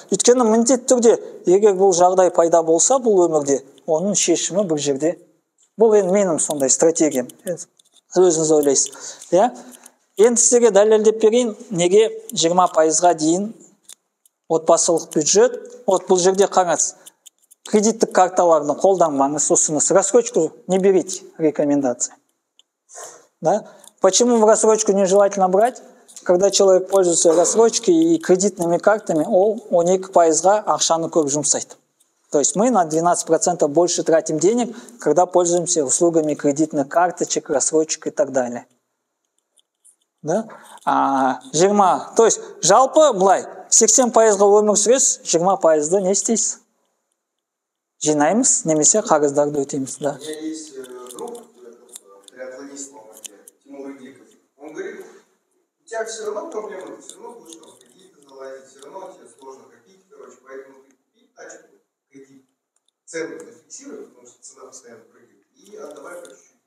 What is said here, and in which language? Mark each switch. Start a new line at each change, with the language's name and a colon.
Kazakh: Өйткені міндетті түрде, егер бұл жағдай пайда болса бұл өмірде, оның шешімі бір жерде. Бұл енді менің сондай стратегиям. Өзіңіз ойлайсыз. Енді сіздерге дәлелдеп берейін, неге 20%-ға дейін отбасылық бюджет. Бұл жерде қараңыз. Кредиттік карталарды қолданбаңыз, ұсыныс.
Russian: Рассрочку не берите, рекомендации. Да? Почему в рассрочку нежелательно брать? Когда человек пользуется рассрочкой и кредитными картами, он
Kazakh: 12%-ға ақшаны көп жұмсайды.
Russian: То есть мы на 12% больше тратим денег, когда пользуемся услугами кредитных карточек, рассрочек и так далее. Да?
Kazakh: 20,
Russian: то есть
Kazakh: жалпы былай 80%-ға өмір сүресіз, 20%-ды не істейсіз? Жинаймыз, немесе қарыздарды өтейміз.
Russian: Да. У меня есть друг, триатлонист в Алмате, Тимур Идиков. Он говорит, у тебя все равно проблемы, ты все равно будешь в кредиты залазить, все равно тебе сложно копить, поэтому ты купи тачку, кредит, цену зафиксируй, потому что цена постоянно прыгает, и отдавай по чуть-чуть.